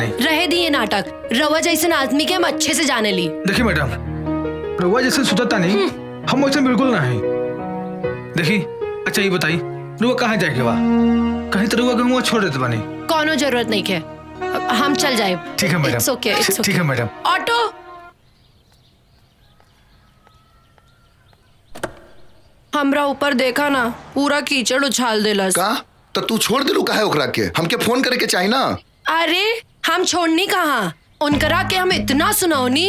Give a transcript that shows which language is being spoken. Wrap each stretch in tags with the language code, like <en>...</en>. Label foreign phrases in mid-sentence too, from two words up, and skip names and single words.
<bho>रहे दिए नाटक। रवा जैसे आदमी के हम अच्छे से जाने ली। देखी मैडम, रउआ जैसे सुतता नहीं, हम वैसे बिल्कुल नहीं। देखी अच्छा ये बताई, रउआ कहाँ जाए के बा? कहीं तो रउआ के हम छोड़ देते पानी। कोनो जरूरत नहीं है, हम चल जाए। ठीक है मैडम।</bho> <en>It's okay, it's okay.</en> <bho>ठीक है मैडम। ऑटो। हमरा ऊपर देखा ना, पूरा कीचड़ उछाल देला। का? तो तू छोड़ दिलू काहे ओकरा के? हमके फोन करे के चाहिए ना। अरे हम छोड़नी कहाँ, उनकरा के हम इतना सुनौनी।</bho>